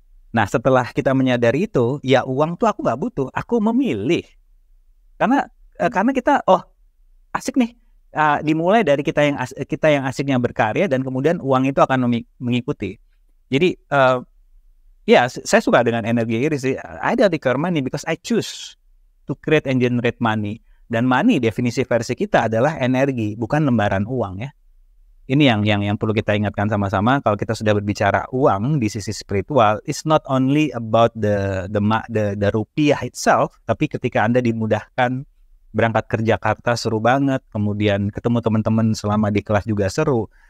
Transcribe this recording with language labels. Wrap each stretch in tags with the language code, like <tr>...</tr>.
<id>Nah setelah kita menyadari itu, ya uang tuh aku nggak butuh, aku memilih. Karena kita asik nih. Dimulai dari kita yang asiknya berkarya dan kemudian uang itu akan mengikuti. Jadi ya, saya suka dengan energi Iris sih.</id> <en>I don't require money because I choose to create and generate money.</en> <id>Dan money definisi versi kita adalah energi, bukan lembaran uang ya. Ini yang perlu kita ingatkan sama-sama. Kalau kita sudah berbicara uang di sisi spiritual,</id> <en>it's not only about the rupiah itself,</en> <id>tapi ketika Anda dimudahkan berangkat ke Jakarta seru banget, kemudian ketemu teman-teman selama di kelas juga seru.</id>